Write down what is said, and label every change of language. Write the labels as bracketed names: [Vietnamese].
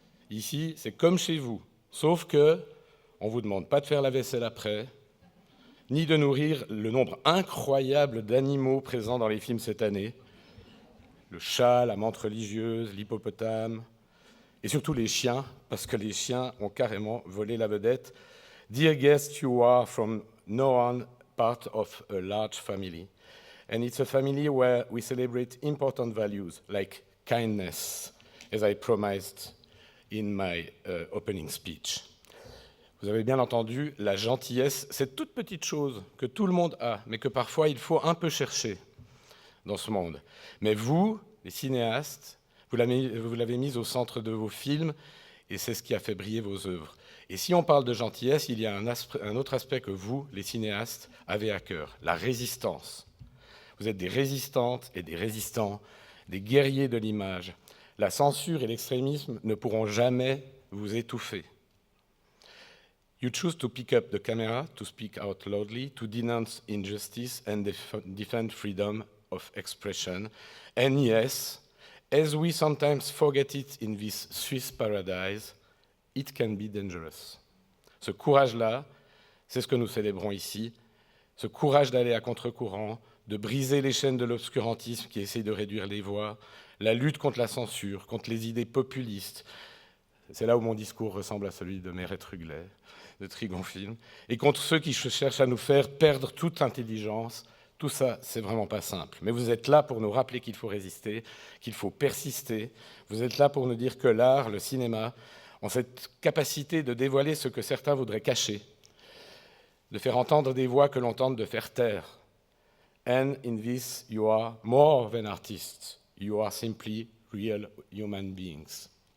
[French] Ici, c'est comme chez vous, sauf que on ne vous demande pas de faire la vaisselle après, ni de nourrir le nombre incroyable d'animaux présents dans les films cette année. Le chat, la menthe religieuse, l'hippopotame, et surtout les chiens, parce que les chiens ont carrément volé la vedette. [English] Dear guests, you are from now on part of a large family. And it's a family where we celebrate important values like kindness, as I promised in my opening speech. [French] Vous avez bien entendu, la gentillesse, cette toute petite chose que tout le monde a, mais que parfois il faut un peu chercher dans ce monde. Mais vous, les cinéastes, vous l'avez mise au centre de vos films, et c'est ce qui a fait briller vos œuvres. Et si on parle de gentillesse, il y a un autre aspect que vous, les cinéastes, avez à cœur, la résistance. Vous êtes des résistantes et des résistants, des guerriers de l'image. La censure et l'extrémisme ne pourront jamais vous étouffer. [English] You choose to pick up the camera, to speak out loudly, to denounce injustice and defend freedom of expression. And yes, as we sometimes forget it in this Swiss paradise, it can be dangerous. [French] Ce courage-là, c'est ce que nous célébrons ici, ce courage d'aller à contre-courant, de briser les chaînes de l'obscurantisme qui essayent de réduire les voix, la lutte contre la censure, contre les idées populistes. C'est là où mon discours ressemble à celui de Meret Ruglet, de Trigon Film, et contre ceux qui cherchent à nous faire perdre toute intelligence. Tout ça, c'est vraiment pas simple. Mais vous êtes là pour nous rappeler qu'il faut résister, qu'il faut persister. Vous êtes là pour nous dire que l'art, le cinéma, ont cette capacité de dévoiler ce que certains voudraient cacher, de faire entendre des voix que l'on tente de faire taire. [English] And in this, you are more than artists. You are simply real human beings.